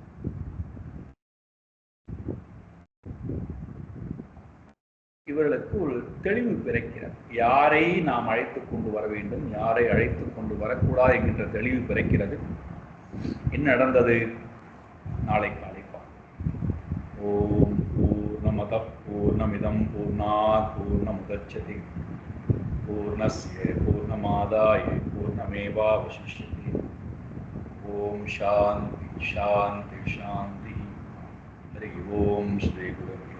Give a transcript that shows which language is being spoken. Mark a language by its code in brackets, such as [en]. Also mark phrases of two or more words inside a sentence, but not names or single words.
[ta] இவர்களுக்கு ஒரு தெளிவு பிறக்கிறது, யாரை நாம் அழைத்துக் கொண்டு வர வேண்டும், யாரை அழைத்துக் கொண்டு வரக்கூடாது என்கின்ற தெளிவு பிறக்கிறது. என்ன நடந்தது நாளை காலை பார்ப்போம். [sa] ॐ पूर्णमदः पूर्णमिदं पूर्णात् पूर्णमुदच्यते पूर्णस्य पूर्णमादाय पूर्णमेवावशिष्यते. ॐ शान्तिः शान्तिः शान्तिः। हरि ॐ श्री गुरु